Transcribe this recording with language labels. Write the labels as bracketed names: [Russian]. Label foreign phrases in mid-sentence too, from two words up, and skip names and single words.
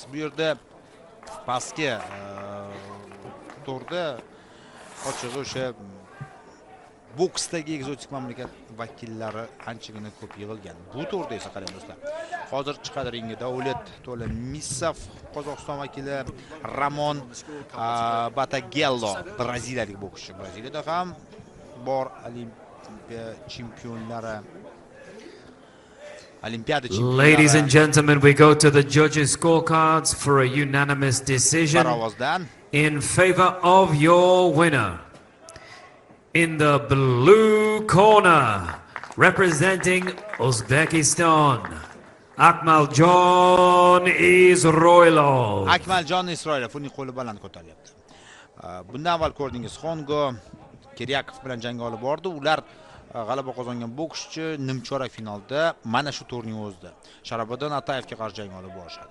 [Uzbek] Bu yerda pastki turda ochig'i o'sha boksdagi ekzotik mamlakat vakillari anchagina ko'p yig'ilgan. Bu turda esa qarang do'stlar. Hozir chiqadi ringga Davlat To'lamisov, Qozog'iston vakili, Ramon Batagello, braziliyalik bokschi. Braziliyada ham bor Olimpiya chempionlari. [English] Ladies and gentlemen, we go to the judges' scorecards for a unanimous decision in favor of your winner. In the blue corner, representing Uzbekistan, Akmaljon Isroilov. [Uzbek] Akmaljon Isroilov uning qo'li baland ko'taryapti. Bundan avval ko'rdingiz, Xongo Kiryakov bilan jang olib bordi. Ular g'alaba qozongan bokschi nimchorak finalda mana shu turning o'zida Sharoboddin Atayevga qarshi jang olib borishadi.